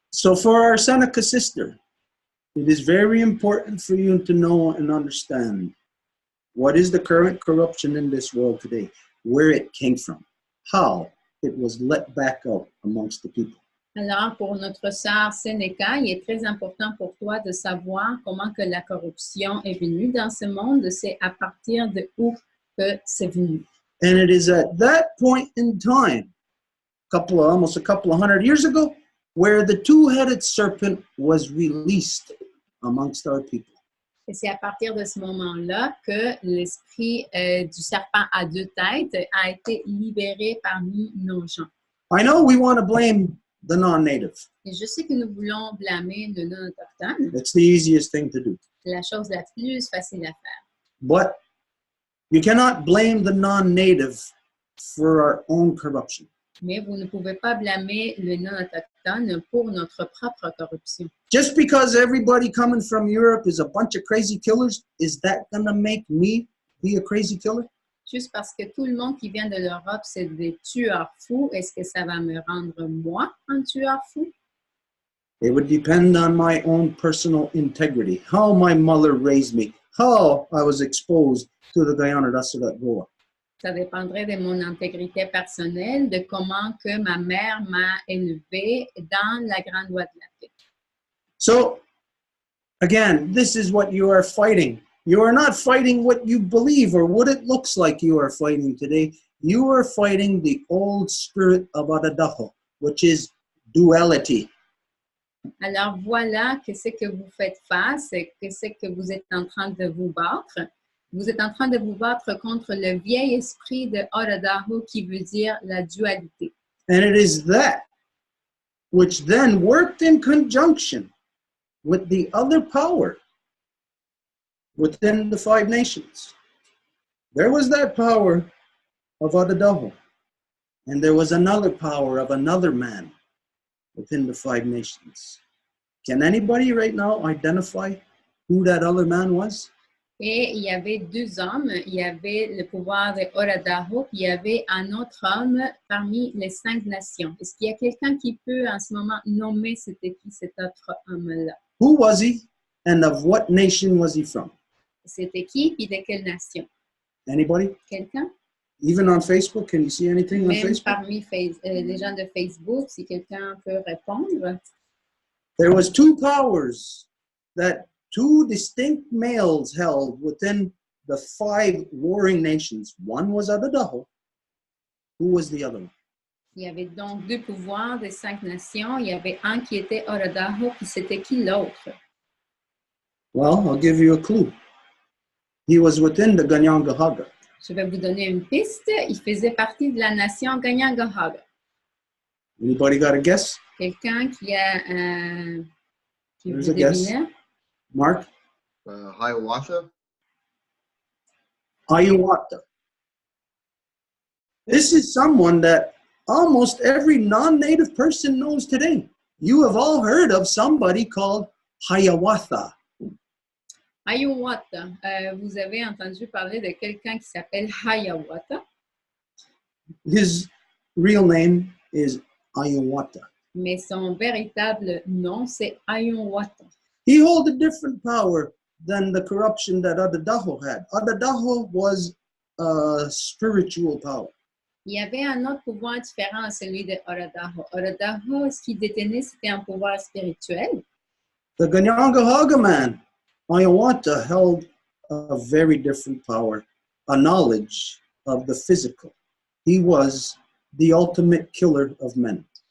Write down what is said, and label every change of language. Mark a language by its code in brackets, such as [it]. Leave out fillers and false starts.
[en] So for our Seneca sister, it is very important for you to know and understand what is the current corruption in this world today, where it came from, how it was let back out amongst the people. [fr] Alors, pour notre sœur Sénéca, il est très important pour toi de savoir comment que la corruption est venue dans ce monde. C'est à partir de où que c'est venu. [en] And it is at that point in time, almost a couple of hundred years ago, where the two-headed serpent was released amongst our people. [fr] Et c'est à partir de ce moment-là que l'esprit du serpent à deux têtes a été libéré parmi nos gens. [en] I know we want to blame the non-native. [fr] Et je sais que nous voulons blâmer le non-autochtone. [en] It's the easiest thing to do. [fr] C'est la chose la plus facile à faire. [en] But you cannot blame the non-native for our own corruption. [fr] Mais vous ne pouvez pas blâmer le non-autochtone pour notre propre corruption. [en] Just because everybody coming from Europe is a bunch of crazy killers, is that going to make me be a crazy killer? [fr] Juste parce que tout le monde qui vient de l'Europe, c'est des tueurs fous, est-ce que ça va me rendre moi un tueur fou? [en] It would depend on my own personal integrity, how my mother raised me, how I was exposed to the Guyana Dasudat Goa. [fr] Ça dépendrait de mon intégrité personnelle, de comment que ma mère m'a élevée dans la grande voie de la paix. [en] So, again, this is what you are fighting. You are not fighting what you believe or what it looks like you are fighting today. You are fighting the old spirit of Adadaho, which is duality. [fr] Alors voilà que ce que vous faites face, que ce que vous êtes en train de vous battre. Vous êtes en train de vous battre contre le vieil esprit de Oradaho qui veut dire la dualité. [en] And it is that which then worked in conjunction with the other power within the five nations. There was that power of Adadaho, and there was another power of another man within the five nations. Can anybody right now identify who that other man was? [fr] Et il y avait deux hommes, il y avait le pouvoir de Oradaho, puis il y avait un autre homme parmi les 5 nations. Est-ce qu'il y a quelqu'un qui peut en ce moment nommer c'était qui cet autre homme-là? [en] Who was he, and of what nation was he from? [fr] C'était qui, puis de quelle nation? [en] Anybody? [fr] Quelqu'un? [en] Even on Facebook, can you see anything on [fr] Même [en] Facebook? [fr] parmi les gens de Facebook, si quelqu'un peut répondre. [en] There was two powers that two distinct males held within the 5 warring nations. One was Adadaho. Who was the other one? [fr] Il y avait donc 2 pouvoirs des 5 nations. Il y avait un qui était Oradaho, puis c'était qui l'autre? [en] Well, I'll give you a clue. He was within the Ganyangahaga. [fr] Je vais vous donner une piste. Il faisait partie de la nation Ganyangahaga. [en] Anybody got a guess? [fr] Quelqu'un qui a qui [en] There's [fr] veut [en] a guess. [fr] deviner? [en] Mark? Hiawatha? Hiawatha. This is someone that almost every non-native person knows today. You have all heard of somebody called Hiawatha. Hiawatha. [fr] Vous avez entendu parler de quelqu'un qui s'appelle Hiawatha, [en] His real name is Hiawatha. [fr] mais son véritable nom, c'est Hiawatha. [en] He held a different power than the corruption that Adadaho had. Adadaho was a spiritual power. [fr] Il y avait un autre pouvoir différent à celui de Oradaho. Oradaho, ce qu'il détenait, c'était un pouvoir spirituel. [en] The Ganyangahaga man, Hiawatha, held a very different power, a knowledge of the physical. He was the ultimate killer of men.